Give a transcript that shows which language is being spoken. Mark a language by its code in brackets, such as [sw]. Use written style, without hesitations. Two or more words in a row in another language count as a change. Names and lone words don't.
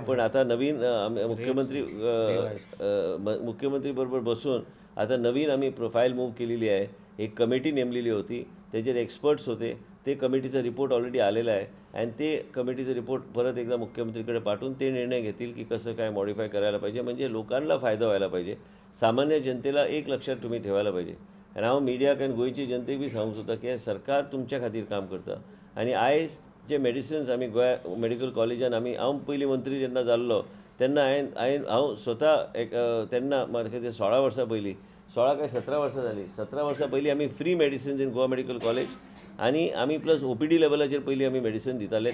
[mr] पण आता नवीन मुख्यमंत्री बरोबर बसून आता नवीन आम्ही [en] profile move [mr] केलेली आहे. एक कमिटी नेमलेली होती, त्याच्यात एक्सपर्ट्स होते. ते कमिटीचा रिपोर्ट ऑलरेडी आलेला आहे आणि ते कमिटीचा रिपोर्ट परत एकदा मुख्यमंत्रीकडे पाठवून ते निर्णय घेतील की कसं काय मॉडिफाय करायला पाहिजे. म्हणजे लोकांना फायदा व्हायला पाहिजे. सामान्य जनतेला एक लक्षात तुम्ही ठेवायला पाहिजे. [kok] आणि हांव मिडियाक आनी गोंयची जनतेक बी सांगूंक सोदता की सरकार तुमच्या खातीर काम करता. आणि आयज जे मेडिसिन्स आमी गोंया मेडिकल कॉलेजान हांव पयलीं मंत्री जेन्ना जाल्लो तेन्ना हांव स्वता तेन्ना म्हाका ते 16 वर्सां पयलीं, 16 काय 17 वर्सां जालीं, 17 वर्सां पयलीं आमी [en] free medicines in Goa Medical College [kok] आणि आमी प्लस OPD लेवलाचेर पयलीं आमी मेडिसिन दिताले.